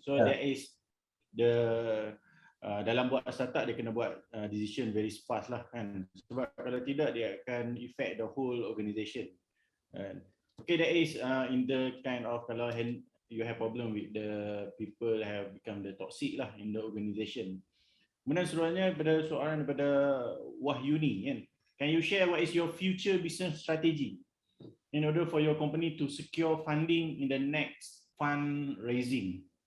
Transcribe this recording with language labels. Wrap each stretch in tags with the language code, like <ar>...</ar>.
<en>So that is the</en> <ms>dalam buat startup dia kena buat</ms> <en>decision very fast lah kan.</en> <ms>Sebab kalau tidak dia akan</ms> <en>affect the whole organisation. Okay, that is in the kind of kalau you have problem with the people have become the toxic lah in the organisation.</en> <ms>Kemudian seterusnya pada soalan daripada Wahyuni kan.</ms> <en>Can you share what is your future business strategy in order for your company to secure funding in the next fundraising?</en>